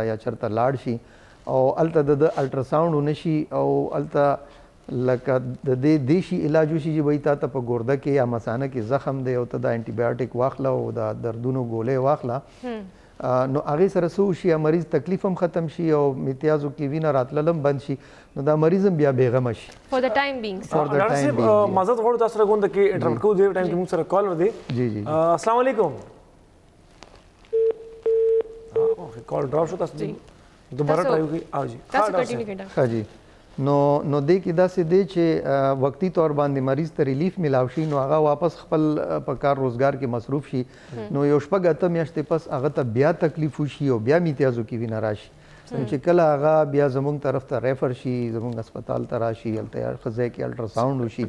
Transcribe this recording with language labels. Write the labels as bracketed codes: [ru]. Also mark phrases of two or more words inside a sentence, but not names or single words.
[ps] یا چرته لاړ شي او هلته د الټراساونډ ونه شي او هلته لکه د دې دیشي علاج وشي چې وایي تا ته په ګرده کې یا مثانه کې زخم دی او ته د انټي بایوټیک واخله او د دردونو ګولۍ واخله، نو هغې سره څه وشي مریض تکلیف هم ختم شي او میتیازو کې وینه راتلل هم بند شي، نو دا مریض هم بیا بېغمه شي. [en] For the time being. [ps] ډاکټر صاحب معذرت غواړو تاسو سره غونډه کې انټرپټ کوو دې ټایم کې موږ سره کال ور دی. جی جی [ar] السلام علیکم. [ps] کال ډراپ شو، تاسو دوباره ټرای وکړئ. او جی تاسو کنټینیو کړئ. ښه جی. نو دې کې داسې دی چې وقتي طور باندې مریض ته ریلیف میلاو شي، نو هغه واپس خپل په کار روزګار کې مصروف شي، نو یو شپږ اته میاشتې پس هغه ته بیا تکلیف وشي او بیا میتیازو کې وینه راشي، چې کله هغه بیا زموږ طرف ته ریفر شي، زموږ هسپتال ته راشي، هلته هر ځای کې الټراساونډ وشي،